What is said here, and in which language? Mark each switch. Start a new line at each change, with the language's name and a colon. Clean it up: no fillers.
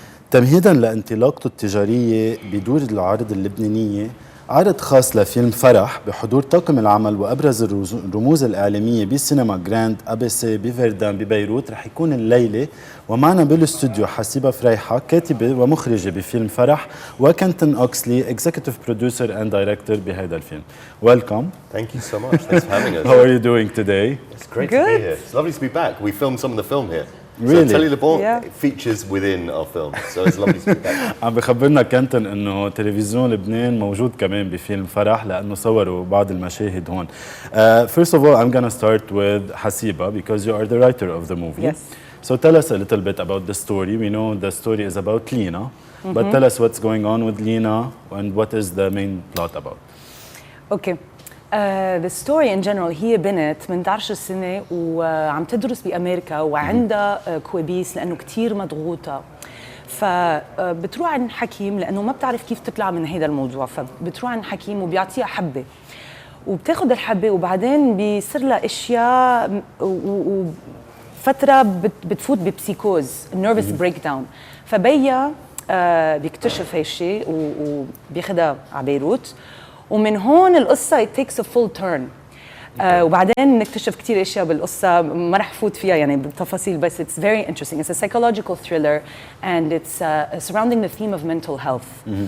Arabic: تمهيدا لانطلاقته التجارية بدور العارض اللبنانية، عرض خاص لفيلم فرح بحضور طاقم العمل وأبرز الرموز الإعلامية بسينما جراند أبسي بفردان ببيروت رح يكون الليلة. ومعنا بالاستوديو حسيبة فريحة كاتبة ومخرجة بفيلم فرح، وكنتون أوكسلي
English: executive producer and director
Arabic: بهذا الفيلم.
English: Welcome. Thank you so much. Thanks for having us. How are you doing today? It's great Good. to be here. It's lovely to be back. We filmed some of the film here. Really? So Télé Liban Yeah. features within our film. So it's lovely to be back.
Arabic: عم بخبرنا كنتون انه تلفزيون لبنان موجود كمان بفيلم فرح لانه صوروا بعض المشاهد هون.
English: First of all, I'm gonna start with Haseeba because you are the writer of the movie. Yes. So tell us a little bit about the story. We know the story is about Lina, but tell us what's going on with Lina and what is the main plot about. Okay. The story in general
Arabic: هي بنت من 18 سنة وعم تدرس بأمريكا وعندها كوابيس لأنه كتير مضغوطة، فبتروح عند حكيم لأنه ما بتعرف كيف تطلع من هذا الموضوع، فبتروح عند حكيم وبيعطيها حبة وبتاخد الحبة وبعدين بيصير لها أشياء وفترة بتفوت ببسيكوز
English: nervous breakdown،
Arabic: فبيها بيكتشف هالشيء وبياخدها على بيروت، ومن هون القصة
English: it takes a full turn.
Arabic: وبعدين نكتشف كتير اشياء بالقصة ما رح فوت فيها يعني بالتفاصيل، بس
English: it's very interesting. It's a psychological thriller and it's surrounding the theme of mental health.